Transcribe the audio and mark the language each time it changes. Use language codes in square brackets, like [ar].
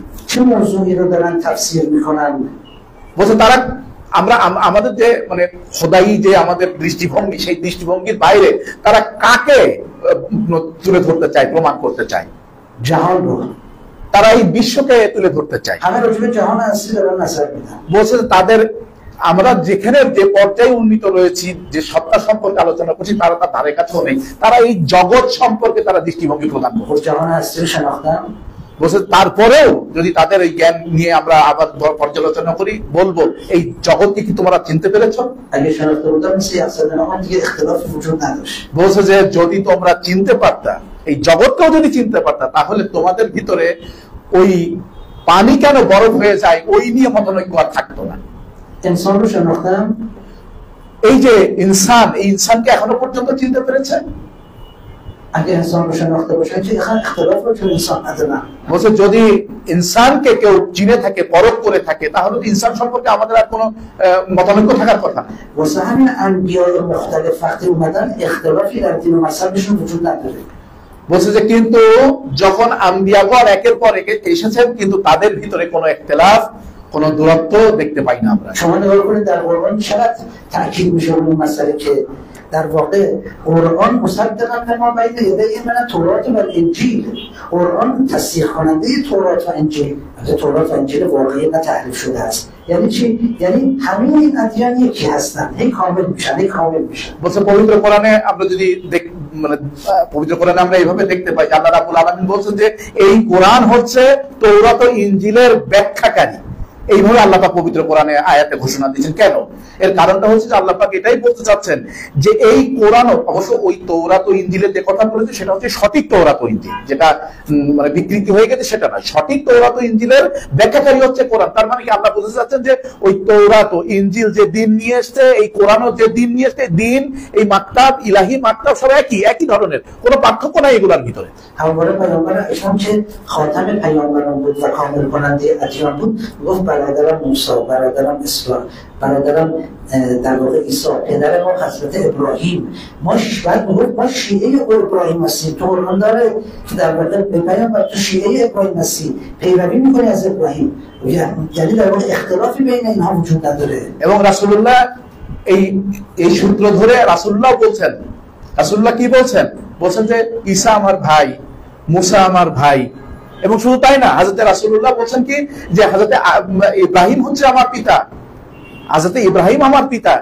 [fa] چه موضوعی رو دارن تفسیر میکنن؟ [bn] বলছে তারা আমাদের যে মানে খোদাই যে আমাদের দৃষ্টিভঙ্গি, সেই দৃষ্টিভঙ্গির বাইরে তারা কাকে তুলে ধরতে চায়, প্রমাণ করতে চায়? [fa] جهان رو. [bn] তারা এই বিশ্বকে তুলে ধরতে চায়। [fa] همه راجع به جهان اصلی دارن نظر میدن. [bn] বলছে তাদের, আমরা যেখানে যে পর্যায়ে উন্নীত রয়েছি, যে সত্তা সম্পর্কে আলোচনা করছি, তারা তার ধারে কাছেও নেই। তারা এই জগৎ সম্পর্কে তারা দৃষ্টিভঙ্গি প্রদান করে। [fa] جهان اصلی رو شناختن. [bn] বলছে তারপরেও যদি তাদের এই জ্ঞান নিয়ে আমরা আবার পর্যালোচনা করি, বলবো এই জগৎকে কি তোমরা চিনতে পেরেছো? [fa] اگه شناخته بودن مثل یخ زدن آب دیگه اختلافی وجود نداشت. [bn] বলছে যে যদি তোমরা চিনতে পারতা, এই জগৎকেও যদি চিনতে পারতা, তাহলে তোমাদের ভিতরে ওই পানি কেন বরফ হয়ে যায় ওই নিয়ে মতনৈক্য আর থাকতো না। [fa] انسان رو شناختن. [bn] এই যে ইনসান, এই ইনসানকে এখনো পর্যন্ত চিনতে পেরেছে? [fa] اگه انسان رو شناخته باشن که اختلاف رو چون انسان ندارن. [bn] বলছে যদি ইনসানকে কেউ চিনে থাকে, পরখ করে থাকে, তাহলে তো ইনসান সম্পর্কে আমাদের আর কোনো মতানৈক্য থাকার কথা না। [fa] واسه همین انبیاء مختلف وقتی اومدن اختلافی در دین و مذهبشون وجود نداره. [bn] বলছে যে কিন্তু যখন আম্বিয়াগণ একের পর এক এসেছেন, কিন্তু তাদের ভিতরে কোনো ইখতিলাফ, কোনো দূরত্ব দেখতে পাই না আমরা। [fa] شما نگاه کنید در قرآن چقدر تاکید میشه روی این مسئله که در واقع قرآن [ar] مصدقا لما بین یدیه من التوراة و الانجیل، [fa] قرآن تصدیق کننده تورات و انجیل، تورات و انجیل واقعی نه تحریف شده است. یعنی چی؟ یعنی همه این ادیان یکی هستن، هی کامل میشن، هی کامل میشن. [bn] বলছে পবিত্র কোরআনে আমরা যদি মানে পবিত্র কোরআনে আমরা এইভাবে দেখতে পাই, আল্লাহ রাব্বুল আলামিন বলছেন যে এই কোরআন হচ্ছে তৌরাত ও ইনজিলের ব্যাখ্যাকারী। এইভাবে আল্লাহ পাক পবিত্র কোরআনে আয়াতে ঘোষণা দিয়েছেন। কেন? এর কারণটা হচ্ছে যে আল্লাহ পাক এটাই বলতে চাচ্ছেন যে এই কোরআনও অবশ্য ওই তৌরাত ও ইনজিলের যে কথা বলেছে সেটা হচ্ছে সঠিক তৌরাত ও ইনজিল, যেটা মানে বিকৃতি হয়ে গেছে সেটা নয়। সঠিক তৌরাত ও ইনজিলের ব্যাখ্যাকারী হচ্ছে কোরআন। তার মানে কি আল্লাহ বলতে চাচ্ছেন যে ওই তৌরাত ও ইনজিল যে দিন নিয়ে এসছে, এই কোরআনও যে দিন নিয়ে এসছে, দিন, এই মাকতাব, ইলাহি মাকতাব সব একই ধরনের, কোনো পার্থক্য নাই এগুলোর ভিতরে। [fa] همواره پیامبر اسلام که خاتم پیامبران بود و کامل کننده ادیان بود، گفت برادرم موسی، برادرم اسحاق، برادرم در واقع عیسی، پدر ما حضرت ابراهیم. ما بعد میگفت ما شیعه ابراهیم هستیم. تو قرآن داره که در واقع به پیامبر تو شیعه ابراهیم هستی، پیروی میکنی از ابراهیم. یعنی در واقع اختلافی بین اینها وجود نداره. [bn] এবং রাসূলুল্লাহ এই সূত্র ধরে রাসূলুল্লাহ বলছেন, রাসূলুল্লাহ কি বলছেন? বলছেন যে ঈসা আমার ভাই, মুসা আমার ভাই। এবং শুধু তাই না, হযরত রাসূলুল্লাহ বলছেন কি যে হযরত ইব্রাহিম হচ্ছে আমার পিতা, হযরত ইব্রাহিম আমার পিতা।